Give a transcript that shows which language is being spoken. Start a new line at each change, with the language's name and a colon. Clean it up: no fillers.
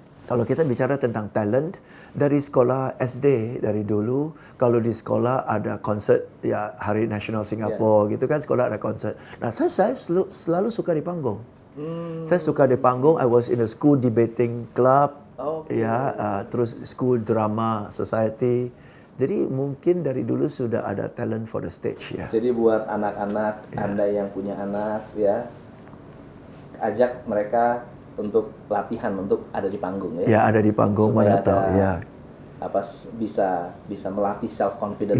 Indonesian: Kalau kita bicara tentang talent, dari sekolah SD dari dulu, kalau di sekolah ada konsert ya Hari Nasional Singapura gitu kan, sekolah ada konsert. Nah, saya selalu suka di panggung. Saya suka di panggung.
English: I was in a school debating club,
Indonesian: terus
English: school drama society.
Indonesian: Jadi mungkin dari dulu sudah ada
English: talent for the stage
Indonesian: ya. Jadi buat anak-anak Anda yang punya anak ya, ajak mereka untuk latihan untuk ada di panggung ya. Ya, ada di panggung, mana tahu ya. Apa bisa melatih self confidence.